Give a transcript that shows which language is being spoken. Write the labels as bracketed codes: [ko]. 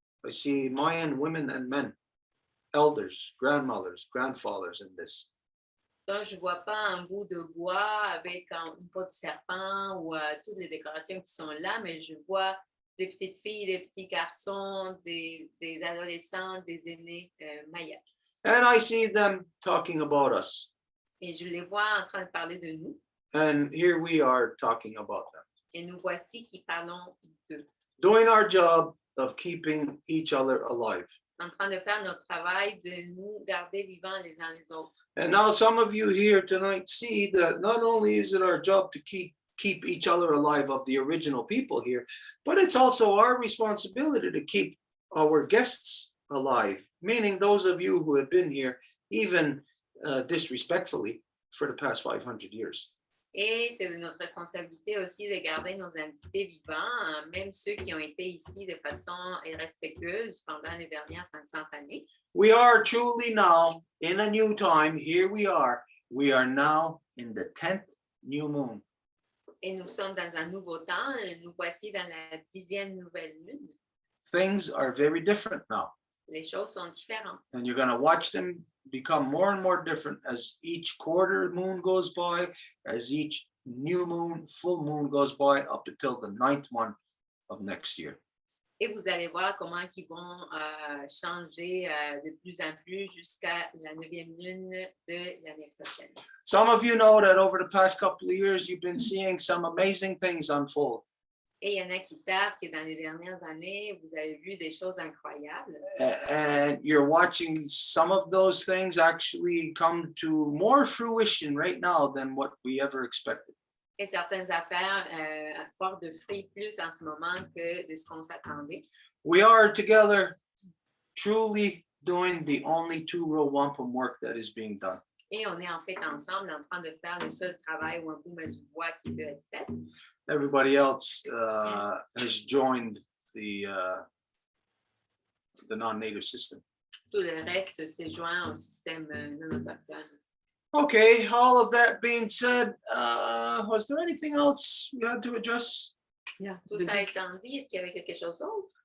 [en] I see Mayan women and men, elders, grandmothers, grandfathers in this. [fr] Donc, je ne vois pas un bout de bois avec une peau de serpent ou toutes les décorations qui sont là, mais je vois des petites filles, des petits garçons, des adolescents, des aînés mayas. [en] And I see them talking about us. [fr] Et je les vois en train de parler de nous. [en] And here we are talking about them. [fr] Et nous voici qui parlons d'eux. [en] Doing our job of keeping each other alive. [fr] En train de faire notre travail de nous garder vivants les uns les autres. [en] And now some of you here tonight see that not only is it our job to keep each other alive of the original people here, but it's also our responsibility to keep our guests alive, meaning those of you who have been here, even disrespectfully, for the past 500 years. [fr] Et c'est de notre responsabilité aussi de garder nos invités vivants, même ceux qui ont été ici de façon irrespectueuse pendant les dernières 500 années. [en] We are truly now in a new time. Here we are. We are now in the 10th new moon. [fr] Et nous sommes dans un nouveau temps. Nous voici dans la 10e nouvelle lune. [en] Things are very different now. [fr] Les choses sont différentes. [en] And you're going to watch them become more and more different as each quarter moon goes by, as each new moon, full moon goes by, up until the 9th one of next year. [fr] Et vous allez voir comment ils vont changer de plus en plus jusqu'à la 9e lune de l'année prochaine. [en] Some of you know that over the past couple of years, you've been seeing some amazing things unfold. [fr] Et il y en a qui savent que dans les dernières années, vous avez vu des choses incroyables. [en] And you're watching some of those things actually come to more fruition right now than what we ever expected. [fr] Et certaines affaires portent de fruits plus en ce moment que de ce qu'on s'attendait. [en] We are together truly doing the only two-row wampum work that is being done. [fr] Et on est en fait ensemble en train de faire le seul travail Wampum du bois qui peut être fait. [en] Everybody else has joined the non-native system. [fr] Tout le reste se joint au système non autochtone. [en] Okay, all of that being said, was there anything else you had to address? Yeah. [fr] Tout ça étant dit, est-ce qu'il y avait quelque chose d'autre?